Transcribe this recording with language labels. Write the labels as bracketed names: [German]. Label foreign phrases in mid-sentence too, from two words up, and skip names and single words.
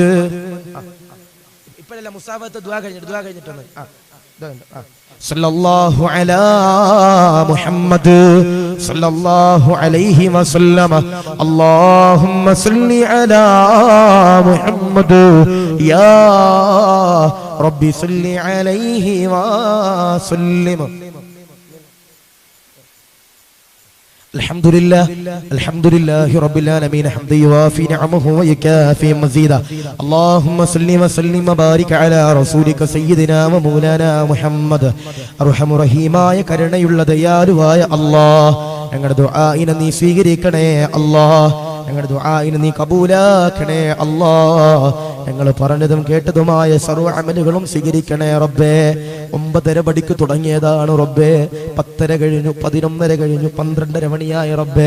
[Malayalam] ഇപ്പോഴല്ല മുസാഫത്ത് ദുആ കഴിഞ്ഞിട്ടൊന്ന് [Arabic] صلى الله على محمد صلى الله عليه وسلم اللهم صل على محمد يا ربي صل عليه وسلم. الحمد لله رب العالمين حمدا يوافي نعمه ويكافي مزيدا. اللهم صل وسلم وبارك على رسولك سيدنا ومولانا محمد. [Malayalam] അർഹമു റഹീമായ കരുണയുള്ള ദയാലുവായ അല്ലാഹ്, ഞങ്ങളുടെ ദുആഇനെ നീ സ്വീകരിക്കണേ അല്ലാഹ്. ഞങ്ങളുടെ ദുആഇനെ നീ കബൂലാക്കണേ അല്ലാഹ്. ഞങ്ങൾ പറഞ്ഞതും കേട്ടതുമായ സർവ്വ അമലുകളും സ്വീകരിക്കണേ റബ്ബേ. 9:30 മണിക്ക് തുടങ്ങിയതാണ് റബ്ബേ, 10:30 കഴിഞ്ഞു, 11:30 കഴിഞ്ഞു, 12:30 മണിയായി റബ്ബേ.